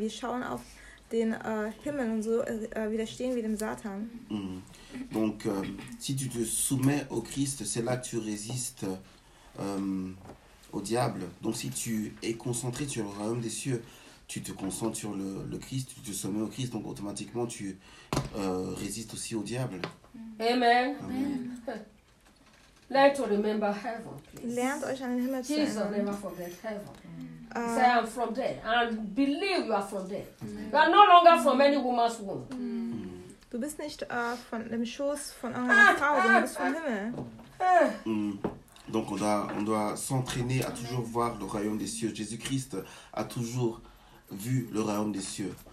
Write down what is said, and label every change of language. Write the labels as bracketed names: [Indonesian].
[German] Wir schauen auf den Himmel und so widerstehen wir dem Satan. [French] Donc, si tu te soumets au Christ, c'est là que tu résistes au diable. Donc, si tu es concentré sur le royaume des cieux, tu te concentres sur le Christ, tu te soumets au Christ, donc automatiquement tu résistes aussi au diable. Amen. Amen. [English] Learn to remember heaven, please. [German] Lernt euch an den Himmel zu erinnern. [English] Jesus will never forget heaven. Say, I'm from there. And believe you are from there. Amen. You are no longer from any woman's womb. Mm. [German] Du bist nicht von dem Schoß von einer Frau, du bist vom Himmel. [French] Donc on doit s'entraîner à toujours voir le royaume des cieux. Jésus-Christ a toujours vu le royaume des cieux.